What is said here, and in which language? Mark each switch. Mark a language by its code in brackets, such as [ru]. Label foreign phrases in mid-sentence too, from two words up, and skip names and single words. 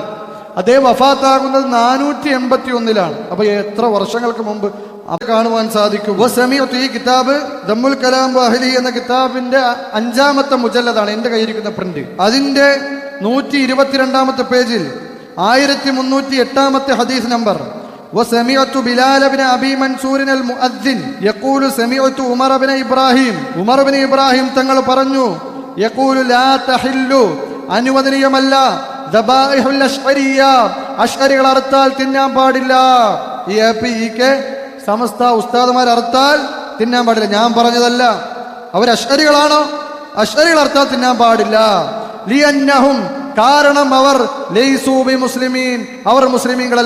[ml] അദ്ദേഹം വഫാത്താകുന്നത് 481. അപ്പൊ എത്ര വർഷങ്ങൾക്ക് മുമ്പ് കാണുവാൻ സാധിക്കും. ഈ കിതാബ് ദമ്മുൽ കലാം വഅഹ്ലി എന്ന കിതാബിന്റെ 5ാമത്തെ മുജല്ലദാണ് എന്റെ കയ്യിരിക്കുന്ന പ്രിന്റ്. അതിന്റെ 122ാമത്തെ പേജിൽ 1308ാമത്തെ ഹദീസ് നമ്പർ. [ar] وسمعت بلال بن أبي منصور المؤذن يقول سمعت عمر بن إبراهيم. [ml] ഉമർ ബിൻ ഇബ്രാഹിം തങ്ങൾ പറഞ്ഞു, [ar] يقول لا تحل, [ml] അനുവദനീയമല്ല, [ar] ذبائح الأشعرية, [ml] അശ്അരികൾ അറുത്താൽ തിന്നാൻ പാടില്ല. ഈ APEK സമസ്ത ഉസ്താദുമാർ അറുത്താൽ തിന്നാൻ പാടില്ല. ഞാൻ പറഞ്ഞതല്ല. അവർ അശ്അരികളാണോ? അശ്അരികൾ അറുത്താൽ തിന്നാൻ പാടില്ല. ലിയന്നഹും, കാരണം അവർ [ar] ليسوا بمسلمين, [ml] അവർ മുസ്ലിമീങ്ങളല്ല.